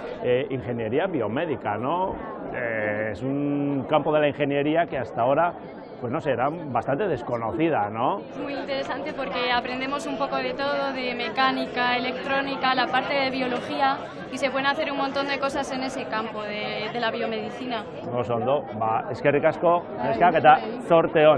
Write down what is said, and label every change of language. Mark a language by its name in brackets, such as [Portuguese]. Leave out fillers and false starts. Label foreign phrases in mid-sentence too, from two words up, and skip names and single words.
[Spanish] Ingeniería biomédica, ¿no? Es un campo de la ingeniería que hasta ahora pues no sé, era bastante desconocida, ¿no? Muy interesante porque aprendemos un poco de todo, de mecánica, electrónica, la parte de biología, y se pueden hacer un montón de cosas en ese campo de la biomedicina. [Basque] Oso ondo, eskerrik asko, neskak eta zorte on.